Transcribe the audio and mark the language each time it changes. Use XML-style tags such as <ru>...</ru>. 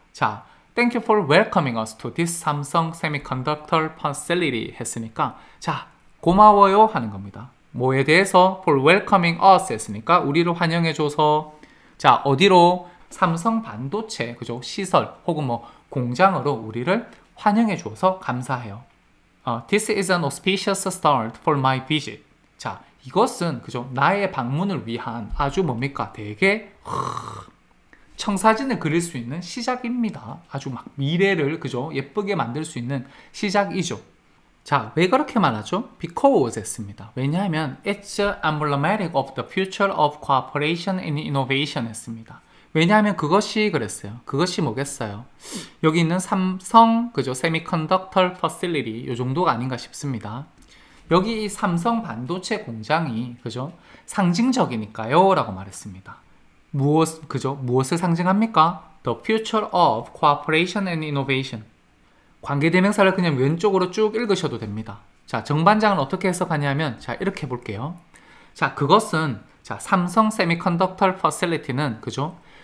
<en>자, thank you for welcoming us to this Samsung Semiconductor Facility</en> <ko>했으니까 자, 고마워요 하는 겁니다. 뭐에 대해서</ko> <en>for welcoming us</en> <ko>했으니까 우리를 환영해줘서 자, 어디로? 삼성 반도체 그죠? 시설 혹은 뭐 공장으로 우리를 환영해줘서 감사해요.</ko> <en>This is an auspicious start for my visit.</en> <ko>자, 이것은 그죠? 나의 방문을 위한 아주 뭡니까? 되게 청사진을 그릴 수 있는 시작입니다. 아주 막 미래를 그죠? 예쁘게 만들 수 있는 시작이죠. 자, 왜 그렇게 말하죠?</ko> <en>Because 했습니다.</en> <ko>왜냐하면</ko> <en>it's emblematic of the future of cooperation and innovation 했습니다.</en> <ko>왜냐하면 그것이 그랬어요. 그것이 뭐겠어요? 여기 있는 삼성 그죠? 세미컨덕터 퍼실리티 요 정도가 아닌가 싶습니다. 여기 이 삼성 반도체 공장이 그죠? 상징적이니까요 라고 말했습니다. 무엇을 상징합니까?</ko> <en>The future of cooperation and innovation.</en> <ko>관계대명사를 그냥 왼쪽으로 쭉 읽으셔도 됩니다. 자, 정반장은 어떻게 해석하냐면 자, 이렇게 볼게요. 자, 그것은 자, 삼성 세미컨덕터 퍼실리티는 그죠?</ko>